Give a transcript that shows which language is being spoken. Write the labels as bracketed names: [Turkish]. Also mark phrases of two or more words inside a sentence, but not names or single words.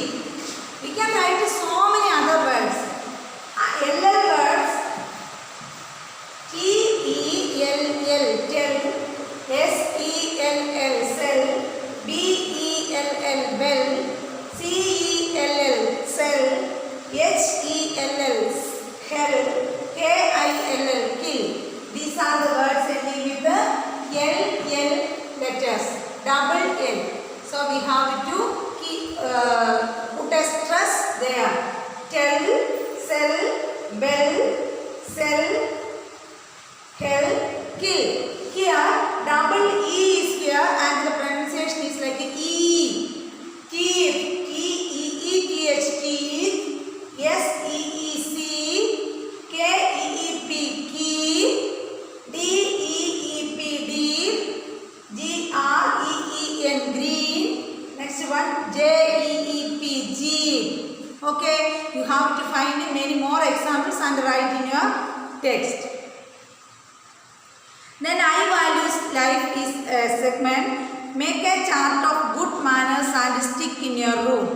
[English] We can write so many other words. LL words. T-E-L-L, tell. S-E-L-L, sell. B-E-L-L, bell. C-E-L-L, sell. H-E-L-L, hell. K-I-L-L, kill. These are the words ending with the L-L letters. Double L. So we have to keep, put a stress there. Tell, sell, bell, sell, hell, kill. Here double E is here and the pronunciation is like E. Keep, K-E-E-T-H, keep. S-E-E-C, K-E-E-P, keep. D-E-E-P, deep. G-R-E-E-N, green. Next one, J-E-E-P, jeep. Okay, you have to find many more examples and write in your text. Then I values life is a segment. Make a chart of good manners and stick in your room.